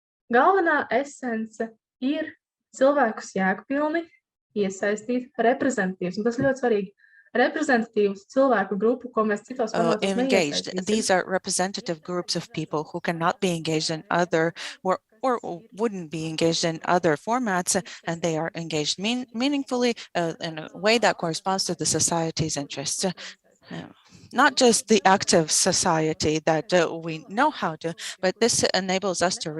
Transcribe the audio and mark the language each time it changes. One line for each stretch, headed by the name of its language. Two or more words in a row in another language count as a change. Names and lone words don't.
Latvian: Galvenā esence ir cilvēkus jēgpilni iesaistīt reprezentatīvs, un tas ļoti svarīgi. Reprezentatīvs cilvēku grupu, ko mēs citos formātos engaged. neiesaistīsim.
English: These are representative groups of people who cannot be engaged in other or wouldn't be engaged in other formats, and they are engaged meaningfully in a way that corresponds to the society's interests. Not just the active society that we know how to, but this enables us to